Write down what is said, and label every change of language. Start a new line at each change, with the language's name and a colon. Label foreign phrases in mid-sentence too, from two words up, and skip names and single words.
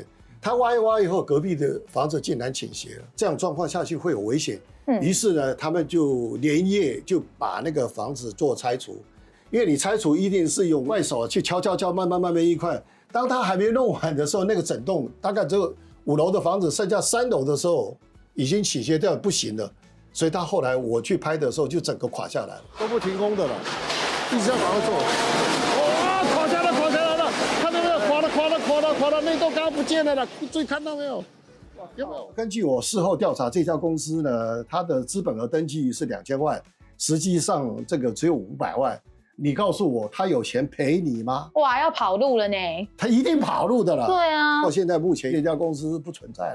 Chinese: 他挖一挖以後，隔壁的房子竟然傾斜了，這樣狀況下去會有危險。於是呢，他們就連夜就把那個房子做拆除，因為你拆除一定是用外手去敲，慢慢一塊。當他還沒弄完的時候，那個整棟大概只有5樓的房子，剩下3樓的時候已經傾斜掉不行了，所以他後來我去拍的時候就整個垮下來了，都不停工的了，一直要把它做。哇，垮下來了！看到沒有？垮了，那棟剛剛不見了啦，注意看到沒有？有沒有？根據我事後調查，這家公司呢，它的資本額登記是2000萬，實際上這個只有500萬。你告訴我，他有錢賠你嗎？哇，要跑路了呢！他一定跑路的了。對啊，到現在目前這家公司不存在了。